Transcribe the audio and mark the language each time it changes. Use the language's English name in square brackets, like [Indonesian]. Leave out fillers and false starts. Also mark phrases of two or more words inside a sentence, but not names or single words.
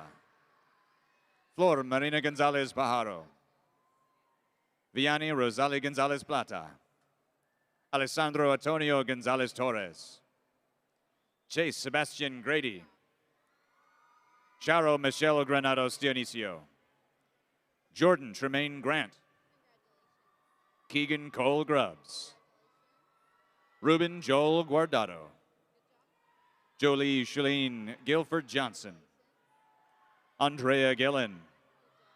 [English] Flor Marina Gonzalez Pajaro. Vianney Rosali Gonzalez Plata. Alessandro Antonio Gonzalez Torres. Chase Sebastian Grady. Charo Michelle Granados Dionisio. Jordan Tremaine Grant. Keegan Cole Grubbs. Ruben Joel Guardado. Jolie Shalene Guilford Johnson. Andrea Gillen.